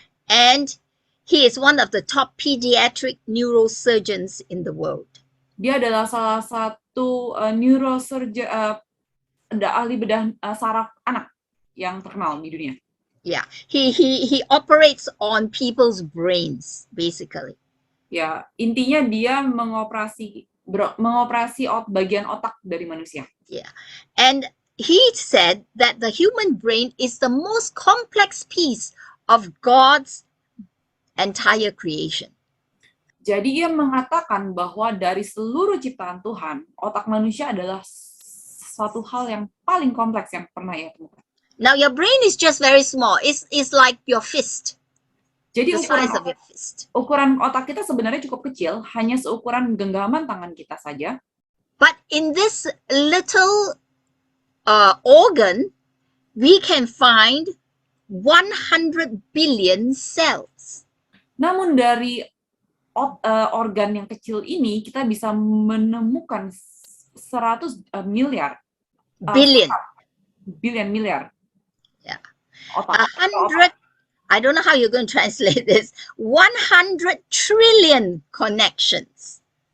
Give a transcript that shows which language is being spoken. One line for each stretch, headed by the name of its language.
English: And he is one of the top pediatric neurosurgeons in the world.
Indonesian: Dia adalah salah satu neurosurgeon, ahli bedah saraf anak yang terkenal di dunia.
English: Yeah, he operates on people's brains, basically.
Indonesian: Ya, intinya dia mengoperasi bagian otak dari manusia.
English: Yeah, and he said that the human brain is the most complex piece of God's entire creation.
Indonesian: Jadi ia mengatakan bahwa dari seluruh ciptaan Tuhan, otak manusia adalah suatu hal yang paling kompleks yang pernah ia temukan.
English: Now your brain is just very small. It's like your fist,
Indonesian: Jadi
English: the size of your fist.
Indonesian: ukuran otak kita sebenarnya cukup kecil, hanya seukuran genggaman tangan kita saja.
English: But in this little organ, we can find 100 billion cells.
Indonesian: Namun dari organ yang kecil ini, kita bisa menemukan 100 miliar. Miliar.
English: Yeah.
Indonesian: Otak.
English: 100, I don't know how you're going to translate this, 100 trillion connections.